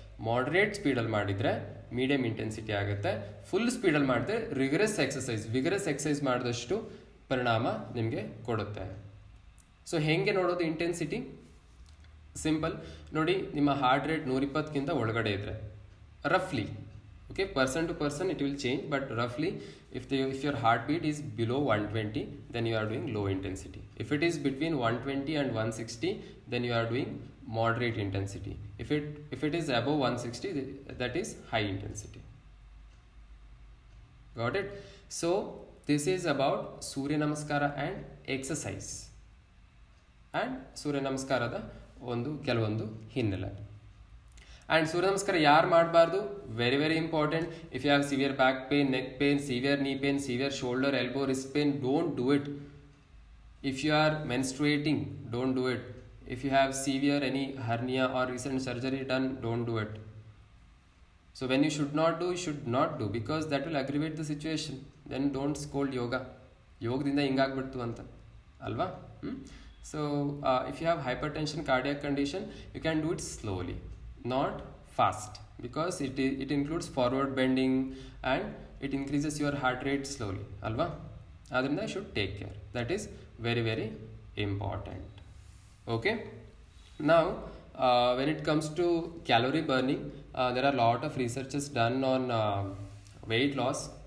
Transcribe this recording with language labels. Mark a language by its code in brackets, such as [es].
[kn] Moderate ಸ್ಪೀಡಲ್ಲಿ ಮಾಡಿದರೆ medium intensity ಆಗುತ್ತೆ. Full ಸ್ಪೀಡಲ್ಲಿ ಮಾಡಿದ್ರೆ ವಿಗರಸ್ ಎಕ್ಸಸೈಸ್ ಮಾಡಿದಷ್ಟು ಪರಿಣಾಮ ನಿಮಗೆ ಕೊಡುತ್ತೆ. ಸೊ ಹೇಗೆ ನೋಡೋದು ಇಂಟೆನ್ಸಿಟಿ? ಸಿಂಪಲ್ ನೋಡಿ, ನಿಮ್ಮ ಹಾರ್ಟ್ ರೇಟ್ 120ಕ್ಕಿಂತ ಒಳಗಡೆ ಇದ್ದರೆ ರಫ್ಲಿ, okay, [en] Person to person it will change, but ರಫ್ಲಿ if your heartbeat is below 120, then you are doing low intensity. If it is between 120 and 160, then you are doing moderate intensity. If it is above 160, that is high intensity. Got it? So this is about Surya Namaskara and exercise, and Surya Namaskaರದ [kn] ಕೆಲವೊಂದು ಹಿನ್ನೆಲೆ. And ಸೂರ್ಯ ನಮಸ್ಕಾರ ಯಾರು ಮಾಡಬಾರ್ದು? [en] Very very important. If you have severe back pain, neck pain, severe knee pain, severe shoulder, elbow, wrist pain, don't do it. If you are menstruating, don't do it. If you have severe any hernia or recent surgery done, don't do it. So when you should not do because that will aggravate the situation. Then don't scold [kn] ಯೋಗದಿಂದ ಹಿಂಗಾಗ್ಬಿಡ್ತು ಅಂತ ಅಲ್ವಾ? [en] So if you have hypertension, cardiac condition, you can do it slowly, not fast, because it includes forward bending and it increases your heart rate slowly, alva. Adrinda you should take care. That is very very important. Okay, now when it comes to calorie burning, there are a lot of researches done on weight loss.